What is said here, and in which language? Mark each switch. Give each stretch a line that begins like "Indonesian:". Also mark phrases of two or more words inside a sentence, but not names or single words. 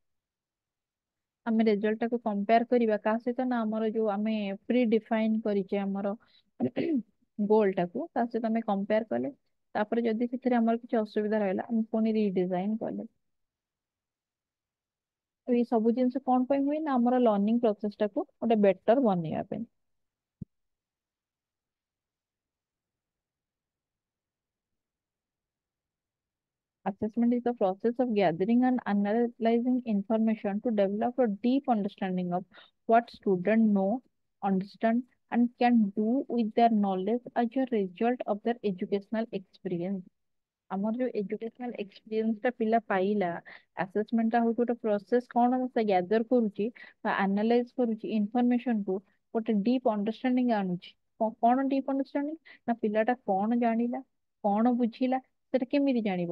Odia: ଆମେ ରେଜଲ୍ଟ ଟାକୁ କମ୍ପେୟାର କରିବା କାହା ସହିତ, ନା ଆମର ଯୋଉ ଆମେ
English: pre define
Odia: କରିଛେ ଆମର ଗୋଲ ଟାକୁ, ତା ସହିତ ଆମେ କମ୍ପେୟାର କଲେ। ତାପରେ ଯଦି ସେଥିରେ ଆମର କିଛି ଅସୁବିଧା ରହିଲା ଆମେ ପୁଣି ରିଡିଜାଇନ କଲେ। ତ ଏଇ ସବୁ ଜିନିଷ କଣ ପାଇଁ ହୁଏ ନା ଆମର
English: learning process
Odia: ଟାକୁ ଗୋଟେ ବେଟର ବନେଇବା ପାଇଁ।
English: Assessment is the process of gathering and analyzing information to develop a deep understanding of what students know, understand, and can do with their knowledge as a result of their educational experience।
Odia: ଆମର ଯୋଉ
English: educational experience
Odia: ଟା ପିଲା ପାଇଲା, ଆସେସମେଣ୍ଟ ଟା ହଉଛି ଗୋଟେ ପ୍ରୋସେସ, କଣ ସେ ଗ୍ୟାଦର କରୁଛି ବା ଆନାଲାଇଜ କରୁଛି ଇନଫରମେସନ କୁ, ଗୋଟେ
English: deep understanding
Odia: ଆଣୁଛି। କଣ
English: deep understanding,
Odia: ନା ପିଲାଟା କଣ ଜାଣିଲା, କଣ ବୁଝିଲା, ସେଟା କେମିତି ଜାଣିବ।